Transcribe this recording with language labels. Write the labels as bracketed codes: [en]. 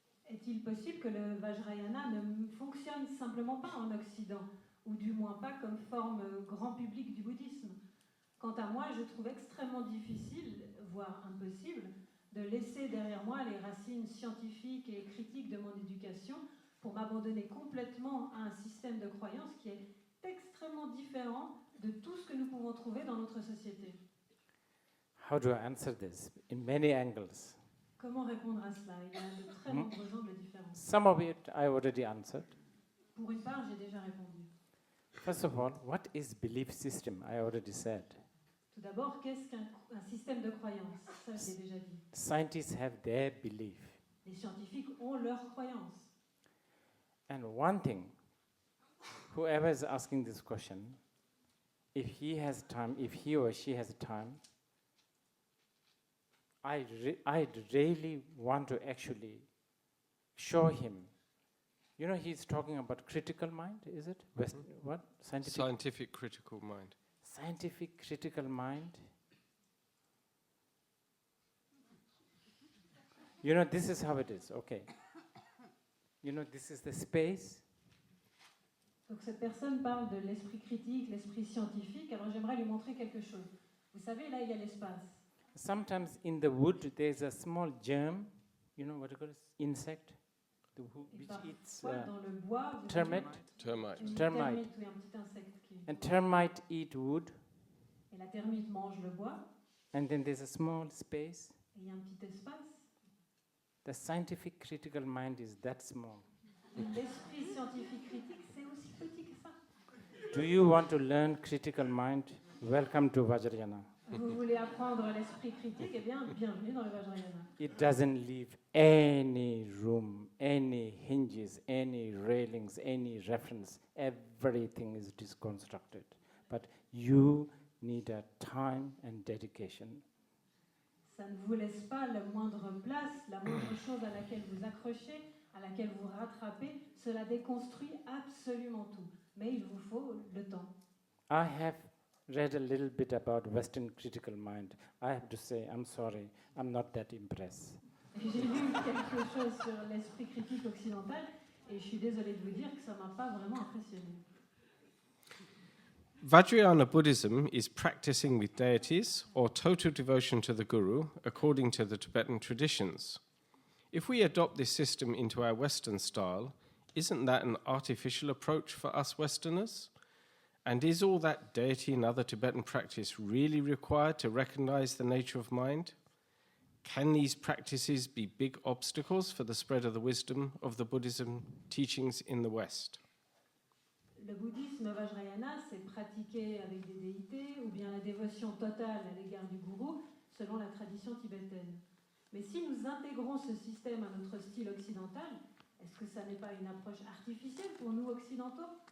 [fr] Est-il possible que le Vajrayana ne fonctionne simplement pas en Occident, ou du moins pas comme forme grand public du bouddhisme? Quant à moi, je trouve extrêmement difficile, voire impossible, de laisser derrière moi les racines scientifiques et critiques de mon éducation pour m'abandonner complètement à un système de croyance qui est extrêmement différent de tout ce que nous pouvons trouver dans notre société. [en] How do I answer this? In many angles. [fr] Comment répondre à cela? Il y a de très nombreux angles différents. [en] Some of it I already answered. [fr] Pour une part, j'ai déjà répondu. [en] First of all, what is belief system? I already said. [fr] Tout d'abord, qu'est-ce qu'un système de croyance? Ça, je l'ai déjà dit. [en] Scientists have their belief. [fr] Les scientifiques ont leurs croyances. [en] And one thing, whoever is asking this question, if he has time, if he or she has time, I'd really want to actually show him. You know, he's talking about critical mind, is it? What? Scientific critical mind. Scientific critical mind. You know, this is how it is, okay. You know, this is the space. [fr] Donc cette personne parle de l'esprit critique, l'esprit scientifique, alors j'aimerais lui montrer quelque chose. Vous savez, là, il y a l'espace. [en] Sometimes in the wood there's a small germ, you know what you call it, insect, which eats [fr] dans le bois, [en] termite. [fr] Une Termite. oui, un petit insecte qui... [en] And termite eat wood, [fr] Et la termite mange le bois, [en] and then there's a small space. [fr] et il y a un petit espace. [en] The scientific critical mind is that small. [fr] L'esprit scientifique critique, c'est aussi petit que ça. [en] Do you want to learn critical mind? Welcome to Vajrayana. [fr] Vous voulez apprendre l'esprit critique, eh bien, bienvenue dans le Vajrayana. [en] It doesn't leave any room, any hinges, any railings, any reference. Everything is disconstructed. But you need a time and dedication. [fr] Ça ne vous laisse pas la moindre place, la moindre chose à laquelle vous accrochez, à laquelle vous rattrapez. Cela déconstruit absolument tout. Mais il vous faut le temps. [en] I have read a little bit about Western critical mind. I have to say, I'm sorry, I'm not that impressed. [fr] J'ai lu quelque chose sur l'esprit critique occidental et je suis désolée de vous dire que ça ne m'a pas vraiment impressionné. [en] Vajrayana Buddhism is practicing with deities or total devotion to the Guru according to the Tibetan traditions. If we adopt this system into our Western style, isn't that an artificial approach for us Westerners? And is all that deity and other Tibetan practice really required to recognize the nature of mind? Can these practices be big obstacles for the spread of the wisdom of the Buddhism teachings in the West? [fr] Le bouddhisme Vajrayana, c'est pratiquer avec des déités ou bien la dévotion totale à l'égard du gourou, selon la tradition tibétaine. Mais si nous intégrons ce système à notre style occidental, est-ce que ça n'est pas une approche artificielle pour nous occidentaux?